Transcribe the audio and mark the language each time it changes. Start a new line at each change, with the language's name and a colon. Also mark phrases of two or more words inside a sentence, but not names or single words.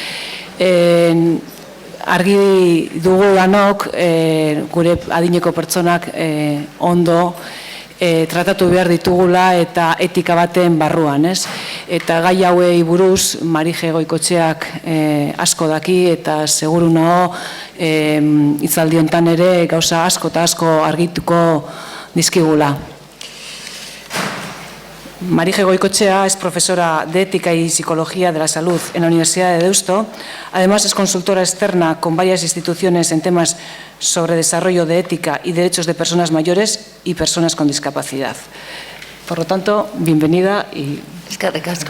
Basque: Argi dugu danok gure adineko pertsonak ondo tratatu behar ditugula eta etika baten barruan, ez? Eta gai hauei buruz Marije Goikoetxeak asko daki eta seguru nago hitzaldi hontan ere gauza asko eta asko argituko dizkigula.
Spanish: Marije Goikoetxea es profesora de Ética y Psicología de la Salud en la Universidad de Deusto. Además es consultora externa con varias instituciones en temas sobre desarrollo de ética y derechos de personas mayores y personas con discapacidad. Por lo tanto, bienvenida y... Es que recasco.